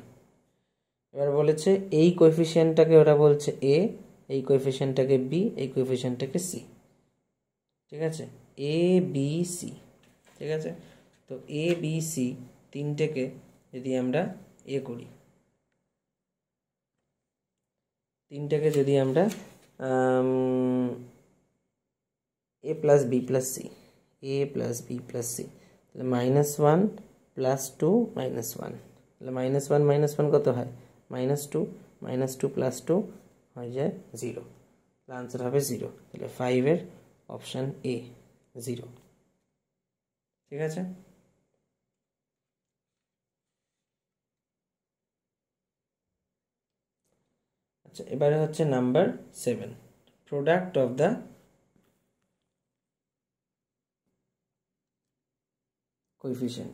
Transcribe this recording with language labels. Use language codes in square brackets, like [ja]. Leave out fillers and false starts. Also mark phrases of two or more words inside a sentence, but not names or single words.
[bn] এবার বলেছে এই কোএফিসিয়েন্টটাকে ওরা বলছে a, এই কোএফিসিয়েন্টটাকে b, এই কোএফিসিয়েন্টটাকে c। ঠিক আছে, a b c। ঠিক আছে, তো a b c তিনটেকে যদি আমরা করি, তিনটাকে যদি আমরা [en] a plus b plus c, a plus b plus c, [bn] তাহলে -1 + 2 -1, তাহলে -1 কত হয় -2, -2 + 2 হয়ে যায় 0, তাহলে আনসার হবে 0, তাহলে 5 এর অপশান এ 0। ঠিক আছে, আচ্ছা, এবারে হচ্ছে নাম্বার 7, [en] product of the coefficient.